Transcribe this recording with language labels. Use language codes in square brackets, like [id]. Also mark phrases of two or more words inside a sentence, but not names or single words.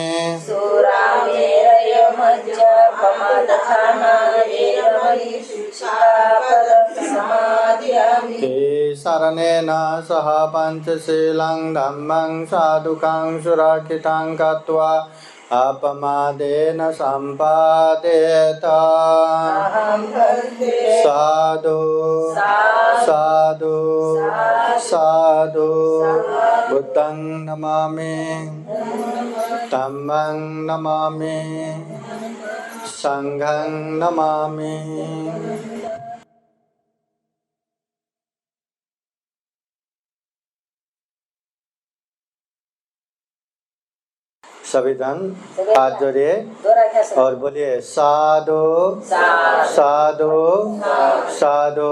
[pi] सुरामेरय मज्जपमादत्ताना वेरमणि सिक्खापदं समादयामि। ते शरणेन सह पञ्चशीलं धम्मं साधुकं सुरक्षितं कृत्वा अपमादेन सम्पादयेत। अहं वन्दे साधु साधु साधु बुद्धं नमामि धम्मं नमामि संघं नमामि। [hi] सभी जन हाथ जोड़िए और बोलिए साधु साधु साधु।